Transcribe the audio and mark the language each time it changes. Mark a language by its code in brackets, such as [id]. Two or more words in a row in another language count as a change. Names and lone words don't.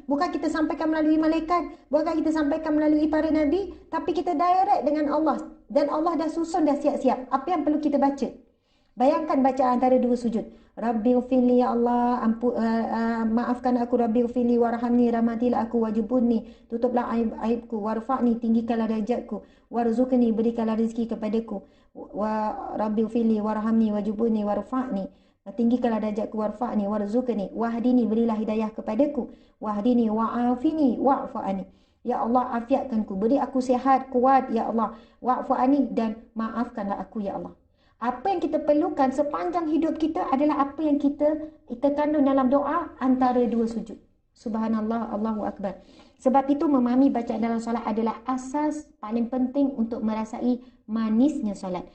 [ms] Bukan kita sampaikan melalui malaikat, bukan kita sampaikan melalui para nabi, tapi kita direct dengan Allah. Dan Allah dah susun, dah siap-siap apa yang perlu kita baca. Bayangkan baca antara dua sujud. [ar] رب اغفر لي يا الله, [ms] maafkan aku, [ar] رب اغفر لي وارحمني, [ms] rahmatilah aku, [ar] wajibunni, [ms] tutuplah aibku, [ar] warfa'ni, [ms] tinggikanlah derajatku, [ar] warzuqni, [ms] berikanlah rezeki kepadaku, [ar] ورب اغفر لي وارحمني واجبرني وارفعني, [ms] tinggikanlah derajatku, [ar] وارفعني وارزقني واهدني, [ms] berilah hidayah kepadaku, [ar] واهدني وعافني واعف عني. [ms] Ya Allah, afiatkanku, beri aku sihat, kuat, [ar] يا الله, [ms] wa'fa'ani, dan maafkanlah aku, [ar] يا الله. [ms] Apa yang kita perlukan sepanjang hidup kita adalah apa yang kita kandung dalam doa antara dua sujud. [ar] سبحان الله الله أكبر. [ms] Sebab itu memahami bacaan dalam solat adalah asas paling penting untuk merasai manisnya solat.